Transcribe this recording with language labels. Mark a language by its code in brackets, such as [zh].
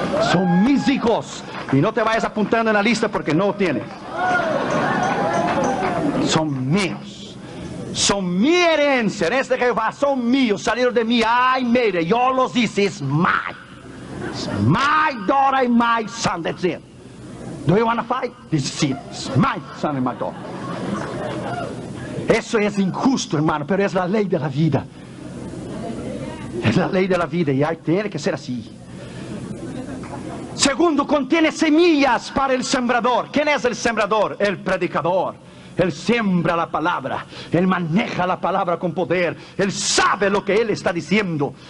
[es] Son mis hijos. Y no te vayas apuntando en la lista porque no tienes. Son míos. Son mi herencia, en este Jehová, son míos, salieron de mí. Ay, mire, yo los hice, [en] it's mine. It's my daughter and my son, that's it. Do you want to fight? This is it. It's my son and my daughter. [es] Eso es injusto, hermano, pero es la ley de la vida. Es la ley de la vida y tiene que ser así. Segundo, contiene semillas para el sembrador. ¿Quién es el sembrador? El predicador. Él siembra la palabra, Él maneja la palabra con poder, Él sabe lo que Él está diciendo.